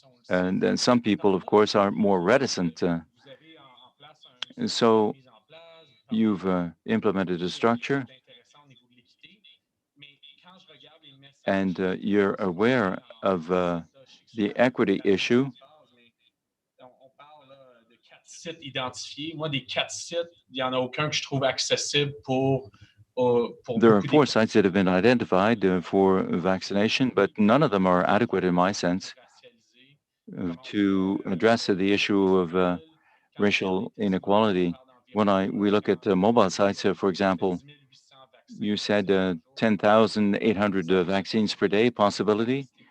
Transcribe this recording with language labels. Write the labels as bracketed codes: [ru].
[en] And then some people, of course, are more reticent. So you've implemented a structure and you're aware of the equity issue. [fr] Sites identifiés. Moi, des 4 sites, il n'y en a aucun que je trouve accessible pour [en] There are 4 sites that have been identified for vaccination, but none of them are adequate in my sense to address the issue of racial inequality. When we look at mobile sites, for example, you said 10,800 vaccines per day possibility.